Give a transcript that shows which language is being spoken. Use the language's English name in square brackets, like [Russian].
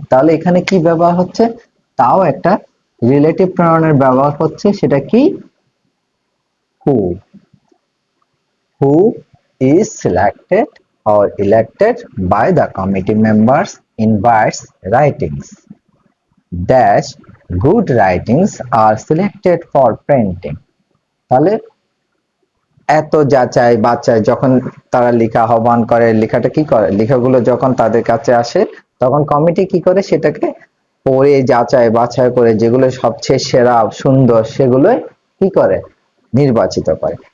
[Bangla] তাহলে এখানে কি ব্যবহার হচ্ছে, তাও একটা রিলেটিভ প্রনাউনের ব্যবহার হচ্ছে, সেটা কি, হু, হু [English] is selected or elected by the committee members in Bart's writings. Dash good writings are selected for printing. [Bangla] তাহলে এত যাচাই বাছাই যখন তারা লেখা আহ্বান করে, লেখাটা কি করে, লেখাগুলো যখন তাদের কাছে আসে, তখন কমিটি কি করে, সেটাকে পড়ে যাচাই বাছাই করে যেগুলো সবচেয়ে সেরা সুন্দর, সেগুলো কি করে, নির্বাচিত করে।